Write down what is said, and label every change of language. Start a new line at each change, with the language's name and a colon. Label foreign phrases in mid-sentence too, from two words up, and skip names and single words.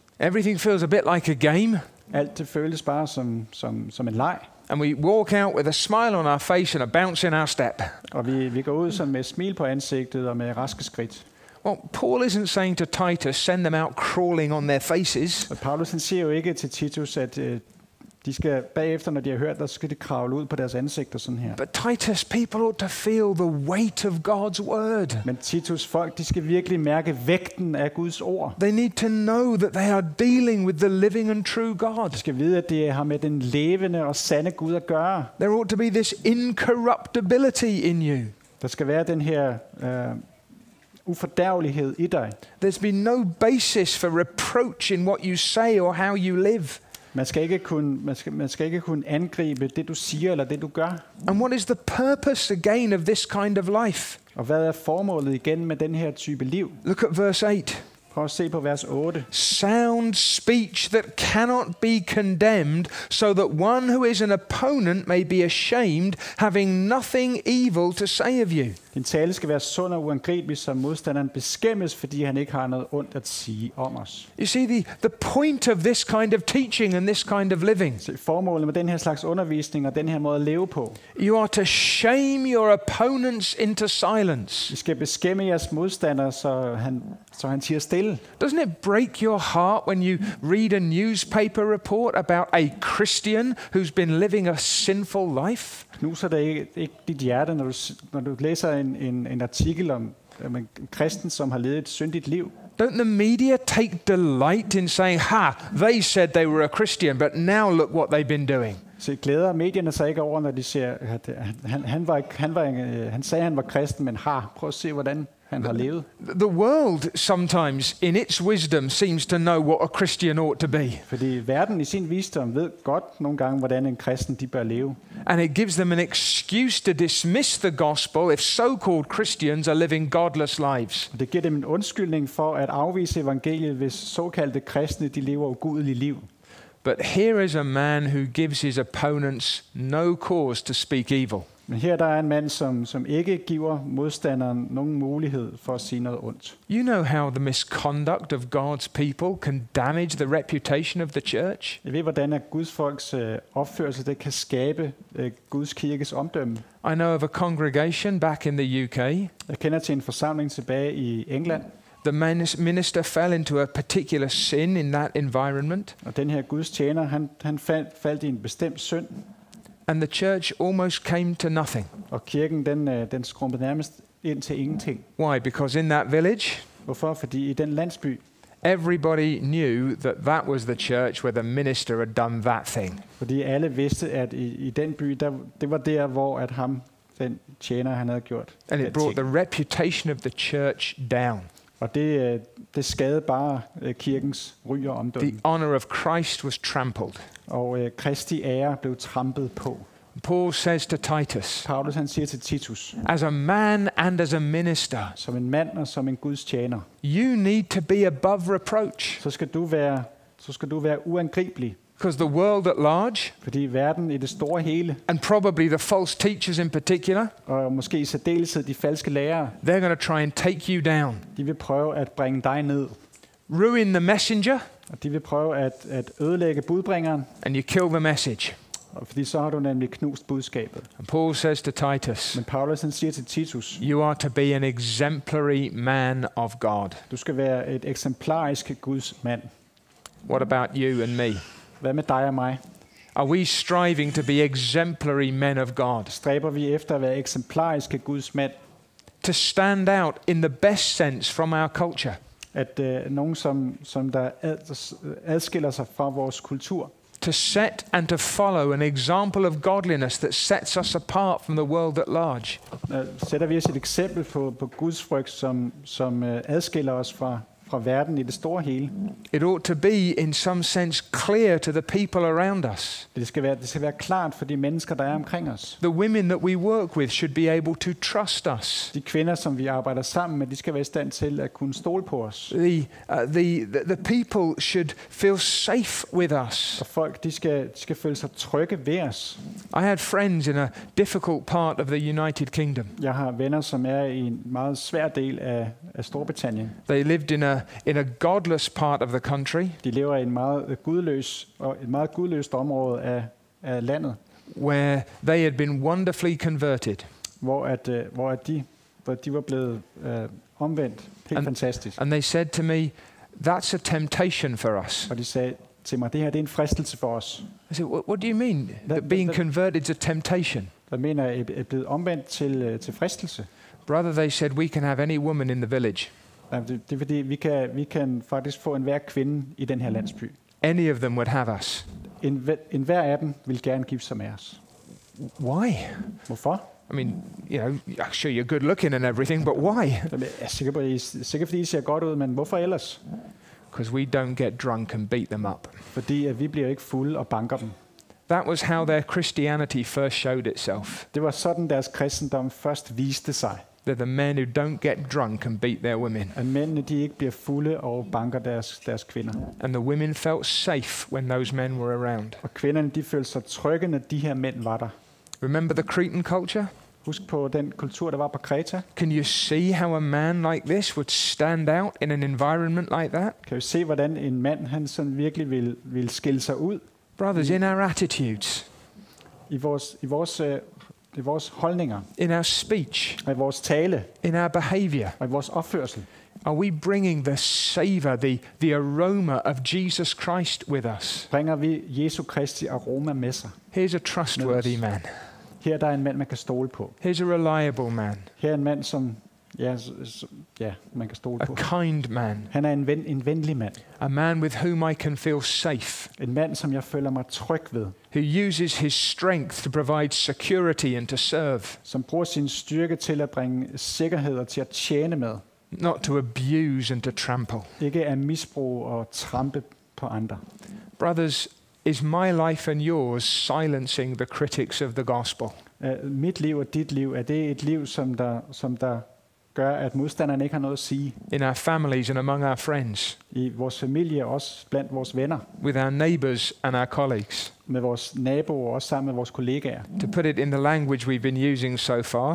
English: Everything feels a bit like a game.
Danish: Alt det føles bare som en leg.
English: And we walk out with a smile on our face and a bounce in our step.
Danish: Og vi går ud sådan med et smil på ansigtet og med raske skridt.
English: Well, Paul isn't saying to Titus, send them out crawling on their faces.
Danish: Og Paulus han siger jo ikke til Titus, at de skal bagefter, når de har hørt, der skal de kravle ud på deres ansigter sådan her.
English: But Titus, people ought to feel the weight of God's word.
Danish: Men Titus, folk, de skal virkelig mærke vægten af Guds ord.
English: They need to know that they are dealing with the living and true God.
Danish: De skal vide, at det har med den levende og sande Gud at gøre.
English: There ought to be this incorruptibility in you.
Danish: Der skal være den her ufordærvelighed i dig.
English: There's been no basis for reproach in what you say or how you live.
Danish: Man skal ikke kunne angribe det, du siger eller det, du gør.
English: And what is the purpose again of this kind of life?
Danish: Og hvad er formålet igen med den her type liv?
English: Look at verse 8.
Danish: Prøv at se på vers 8.
English: Sound speech that cannot be condemned, so that one who is an opponent may be ashamed, having nothing evil to say of you.
Danish: Din tale skal være sund og uangribelig, så modstanderen beskæmmes, fordi han ikke har noget ondt at sige om os.
English: You see, the point of this kind of teaching and this kind of living.
Danish: Så formålet med den her slags undervisning og den her måde at leve på.
English: You are to shame your opponents into silence.
Danish: Vi skal beskæmme jeres modstander, så han siger stille.
English: Doesn't it break your heart when you read a newspaper report about a Christian who's been living a sinful life?
Danish: Knuser det ikke dit hjerte, når du læser en artikel om en kristen, som har levet et syndigt liv?
English: Don't the media take delight in saying, they said they were a Christian, but now look what they've been doing?
Danish: Så glæder medierne sig ikke over, når de siger, at han sagde, han var kristen, men prøv at se, hvordan han har levet.
English: The world sometimes, in its wisdom, seems to know what a Christian ought to be.
Danish: Fordi verden i sin visdom ved godt nogle gange, hvordan en kristen de bør leve.
English: And it gives them an excuse to dismiss the gospel if so-called Christians are living godless lives.
Danish: Og det giver dem en undskyldning for at afvise evangeliet, hvis såkaldte kristne de lever ugudelige liv.
English: But here is a man who gives his opponents no cause to speak evil.
Danish: Men her der er en mand, som ikke giver modstanderen nogen mulighed for at sige noget ondt.
English: You know how the misconduct of God's people can damage the reputation of the church?
Danish: Jeg ved, hvordan at Guds folks opførsel det kan skabe Guds kirkes omdømme.
English: I know of a congregation back in the UK.
Danish: Jeg kender til en forsamling tilbage i England.
English: The minister fell into a particular sin in that environment.
Danish: Og den her Guds tjener, han faldt i en bestemt synd.
English: And the church almost came to nothing.
Danish: Og kirken, den skrumpede nærmest ind til ingenting.
English: Why? Because in that village,
Danish: Hvorfor? Fordi i den landsby,
English: everybody knew that that was the church where the minister had done that thing.
Danish: fordi alle vidste, at i den by, det var der, hvor at den tjener, han havde gjort.
English: And it brought the reputation of the church down.
Danish: Og det skadede bare kirkens ry og omdømme.
English: The honor of Christ was trampled.
Danish: Og Kristi ære blev trampet på.
English: Paul says to Titus,
Danish: Paulus han siger til Titus,
English: as a man and as a minister,
Danish: som en mand og som en Guds tjener,
English: you need to be above reproach.
Danish: så skal du være uangribelig.
English: Because the world at large,
Danish: Fordi verden i det store hele,
English: and probably the false teachers in particular,
Danish: og måske i særdeleshed de falske lærere,
English: they're going to try and take you down.
Danish: de vil prøve at bringe dig ned.
English: Ruin the messenger,
Danish: Og de vil prøve at ødelægge budbringeren,
English: and you kill the message.
Danish: og fordi så har du nemlig knust budskabet.
English: And Paul says to Titus,
Danish: Men Paulus han siger til Titus,
English: you are to be an exemplary man of God.
Danish: du skal være et eksemplarisk Guds mand.
English: What about you and me?
Danish: Hvad med dig og mig?
English: Are we striving to be exemplary men of God?
Danish: Stræber vi efter at være eksemplariske Guds mand?
English: To stand out in the best sense from our culture?
Danish: At nogen, som der adskiller sig fra vores kultur.
English: To set and to follow an example of godliness that sets us apart from the world at large.
Danish: Sætter vi os et eksempel på Guds frygt, som adskiller os fra verden i det store hele.
English: It ought to be in some sense clear to the people around us.
Danish: Det skal være klart for de mennesker, der er omkring os.
English: The women that we work with should be able to trust us.
Danish: De kvinder, som vi arbejder sammen med, de skal være i stand til at kunne stole på os.
English: The people should feel safe with us.
Danish: Og folk, de skal føle sig trygge ved os.
English: I had friends in a difficult part of the United Kingdom.
Danish: Jeg har venner, som er i en meget svær del af Storbritannien.
English: They lived in a godless part of the country.
Danish: De lever i et meget gudløst område af landet,
English: where they had been wonderfully converted.
Danish: hvor de var blevet omvendt helt fantastisk.
English: And they said to me, that's a temptation for us.
Danish: Og de sagde til mig, det her det er en fristelse for os.
English: I said, what do you mean? That being converted is a temptation?
Danish: Hvad mener jeg er blevet omvendt til fristelse?
English: Brother, they said, we can have any woman in the village.
Danish: Det er fordi, vi kan faktisk få enhver kvinde i den her landsby.
English: Any of them would have us.
Danish: Enhver af dem vil gerne gifte sig med os.
English: Why?
Danish: Hvorfor?
English: I mean, I'm sure you're good looking and everything, but why?
Danish: Jeg er sikkert fordi I ser godt ud, men hvorfor ellers?
English: Because we don't get drunk and beat them up.
Danish: Fordi at vi bliver ikke fulde og banker dem.
English: That was how their Christianity first showed itself.
Danish: Det var sådan deres kristendom først viste sig.
English: They're the men who don't get drunk and beat their women.
Danish: At mændene de ikke bliver fulde og banker deres kvinder.
English: And the women felt safe when those men were around.
Danish: Og kvinderne de følte sig trygge, når de her mænd var der.
English: Remember the Cretan culture?
Danish: Husk på den kultur, der var på Kreta.
English: Can you see how a man like this would stand out in an environment like that?
Danish: Kan du se, hvordan en mand han sådan virkelig vil skille sig ud?
English: Brothers, in our attitudes,
Danish: I vores holdninger,
English: in our speech,
Danish: og i vores tale,
English: in our behavior,
Danish: og i vores opførsel.
English: are we bringing the savor, the aroma of Jesus Christ with us?
Danish: Bringer vi Jesu Kristi aroma med sig?
English: Here's a trustworthy man.
Danish: Her der er en mand, man kan stole på.
English: Here's a reliable man.
Danish: Her er en mand, Ja, man kan stole
English: a
Danish: på.
English: kind man,
Danish: Han er en venlig mand.
English: a man with whom I can feel safe,
Danish: En mand, som jeg føler mig tryg ved.
English: who uses his strength to provide security and to serve,
Danish: Som bruger sin styrke til at bringe sikkerhed og til at tjene med.
English: not to abuse and to trample.
Danish: Ikke at misbruge og trampe på andre.
English: Brothers, is my life and yours silencing the critics of the gospel?
Danish: Mit liv og dit liv, er det et liv, som der gør, at modstanderne ikke har noget at sige?
English: In our families and among our friends,
Danish: I vores familie, også blandt vores venner,
English: with our neighbours and our colleagues?
Danish: med vores naboer og også sammen med vores kollegaer.
English: To put it in the language we've been using so far,